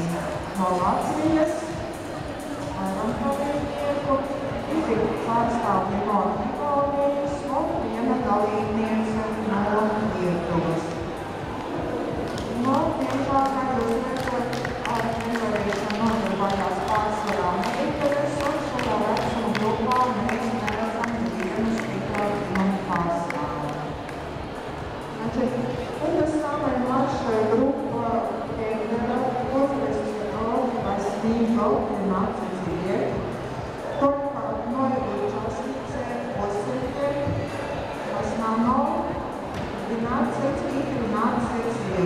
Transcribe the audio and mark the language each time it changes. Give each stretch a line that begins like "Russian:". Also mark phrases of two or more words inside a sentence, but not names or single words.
Latvian: No Latvijas, vairāk dalībnieku, 2 pārstāvji no Igaunijas un 1 dalībniece no Lietuvas. Diemžēl, kā jūs redzat, ar trenerēšanu nodarbojās pārsvarā meitenes, un šajā vecuma grupā mēs neredzam nevienu stiprāku pārstāvu.
Russian: Это самая младшая группа тренеров в возрасте от 8 до 13 лет. Только одной участнице 8 лет, в основном 12 и 13 лет.